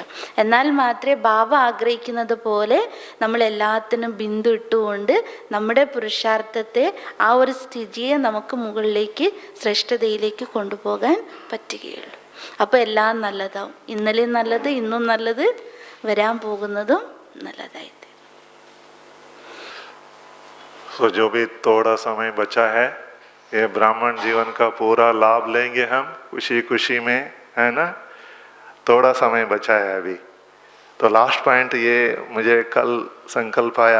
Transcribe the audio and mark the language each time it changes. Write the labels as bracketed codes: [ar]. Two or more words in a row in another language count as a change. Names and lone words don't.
[ml] എന്നാൽ മാത്രമേ ബാബ ആഗ്രഹിക്കുന്നത് പോലെ നമ്മൾ എല്ലാത്തിനും ബിന്ദു ഇട്ടുകൊണ്ട് നമ്മുടെ പുരുഷാർത്ഥത്തെ ആ ഒരു സ്ഥിതിയെ നമുക്ക് മുകളിലേക്ക് ശ്രേഷ്ഠതയിലേക്ക് കൊണ്ടുപോകാൻ പറ്റുകയുള്ളൂ. അപ്പോൾ എല്ലാം നല്ലതാവും. ഇന്നലെയും നല്ലത്, ഇന്നും നല്ലത്, വരാൻ പോകുന്നതും നല്ലതായി. [hi] तो जो भी थोड़ा समय बचा है ये ब्राह्मण जीवन का पूरा लाभ लेंगे हम खुशी में, है ना. थोड़ा समय बचा है अभी. तो [en] last point [hi] ये मुझे कल संकल्प आया.